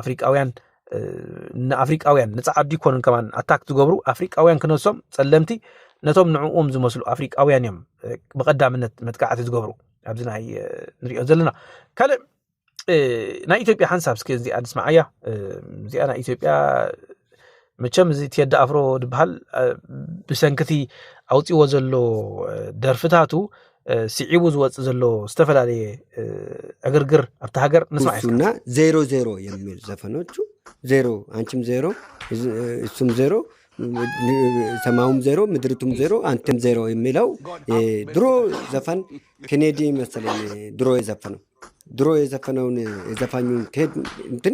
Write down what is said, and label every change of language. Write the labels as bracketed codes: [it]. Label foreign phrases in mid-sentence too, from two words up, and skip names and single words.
[ti] ንኣፍሪቃውያን ንፃዓዲ ይኮኑን ከማን ኣታክ ዝገብሩ ኣፍሪቃውያን ክነሶም ፀለምቲ ነቶም ንዕኦም ዝመስሉ ኣፍሪቃውያን እዮም ብቐዳምነት መጥቃዕቲ ዝገብሩ ኣብዚ ናይ ንሪኦ ዘለና ካልእ ናይ ኢትዮጵያ ሓንሳብ እስኪ እዚኣ ንስማዓያ እዚኣ ናይ ኢትዮጵያ መቸም እዚ ቴዲ ኣፍሮ ዝበሃል ብሰንክቲ ኣውፂዎ ዘሎ ደርፍታቱ ስዒቡ ዝወፅእ ዘሎ ዝተፈላለየ እግርግር ኣብቲ ሃገር ንስማዕ [am] እሱና 00 የሚል ዘፈኖቹ ዜሮ አንቺም ዜሮ እሱም ዜሮ ሰማውም ዜሮ ምድርቱም ዜሮ አንተም ዜሮ የሚለው ድሮ ዘፈን ኬኔዲ መሰለኝ ድሮ የዘፈነው ድሮ የዘፈነውን የዘፋኙን ከሄድ እንትን